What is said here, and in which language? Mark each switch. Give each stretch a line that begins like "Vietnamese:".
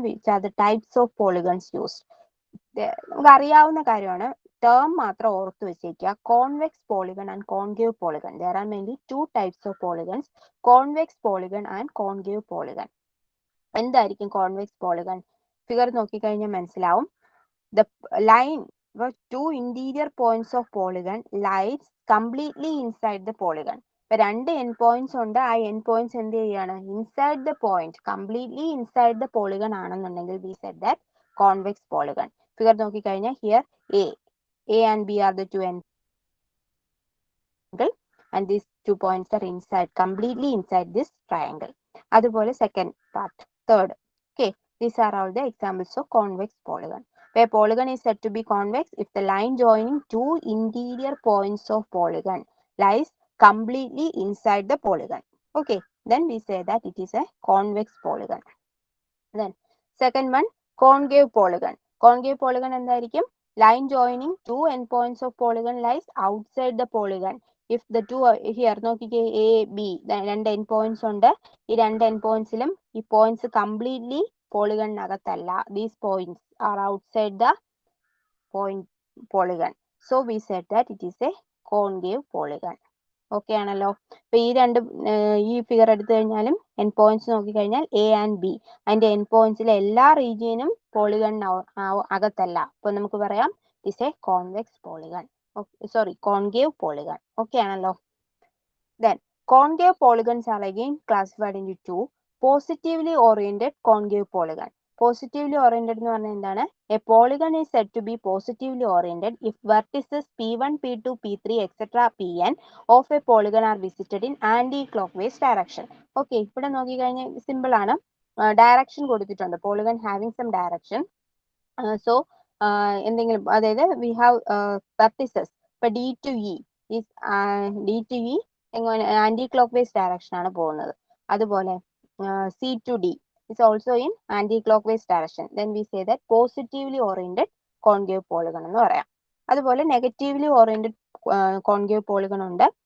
English: Which are the types of polygons used?
Malayalam: നമുക്ക് അറിയാവുന്ന കാര്യമാണ്. ടേം മാത്രം ഓർത്ത് വെച്ചേക്കുക.
English: Convex polygon and concave polygon. There are mainly two types of polygons. Convex polygon and concave polygon.
Malayalam: എന്തായിരിക്കും convex polygon? Figure നോക്കിക്കഴിഞ്ഞാൽ മനസ്സിലാവും.
English: The line, two interior points of polygon lies completely inside the polygon.
Malayalam: ഇപ്പൊ രണ്ട് end points ഉണ്ട്. ആ end points എന്ത് ചെയ്യാണ്?
English: inside the point, completely inside the polygon
Malayalam: ആണെന്നുണ്ടെങ്കിൽ
English: we said that convex polygon.
Malayalam: Figure നോക്കിക്കഴിഞ്ഞാൽ
English: here A and B are the two ends, and these 2 points are inside, completely inside this triangle. അതുപോലെ second part, third. Okay, these are all the examples of convex polygon. Where polygon is said to be convex if the line joining two interior points of polygon lies completely inside the polygon. Okay, then we say that it is a convex polygon. Then second one, concave polygon. Concave polygon
Malayalam: എന്തായിരിക്കും?
English: Line joining two endpoints of polygon lies outside the polygon. If the two here നോക്കിക്കേ, A, B,
Malayalam: രണ്ട് end points ഉണ്ട്. ഈ രണ്ട് end പോയിന്റ്സിലും ഈ points completely പോളിഗണിനകത്തല്ല.
English: These points are outside the polygon. So we said that it is a concave polygon.
Malayalam: Okay ആണല്ലോ. അപ്പൊ ഈ രണ്ട് ഈ ഫിഗർ എടുത്തു കഴിഞ്ഞാലും എൻഡ് പോയിന്റ്സ് നോക്കിക്കഴിഞ്ഞാൽ എ ആൻഡ് ബി, അതിന്റെ എൻഡ് പോയിന്റ്സിലെ എല്ലാ റീജിയനും പോളിഗൺ അകത്തല്ല. അപ്പൊ നമുക്ക് പറയാം
English: Is a convex polygon, sorry concave polygon.
Malayalam: Okay ആണല്ലോ.
English: Then concave polygons are again classified into two. Positively oriented concave polygon.
Malayalam: Positively oriented എന്ന് പറഞ്ഞാൽ എന്താണ്?
English: A polygon is said to be positively oriented if vertices P1, P2, P3, etc. Pn of a polygon are visited in anti-clockwise direction.
Malayalam: Okay, ഇവിടെ നോക്കിക്കഴിഞ്ഞാൽ simple ആണ്. Direction കൊടുത്തിട്ടുണ്ട്.
English: Polygon having some direction. So
Malayalam: എന്തെങ്കിലും, അതായത്
English: we have vertices. ഇപ്പൊ D to E is D to E എങ്ങനെ anticlockwise direction
Malayalam: ആണ് പോകുന്നത്.
English: അതുപോലെ C to D is also in anticlockwise direction. Then we say that positively oriented concave polygon
Malayalam: എന്ന് പറയാം.
English: അതുപോലെ negatively oriented concave polygon ഉണ്ട്.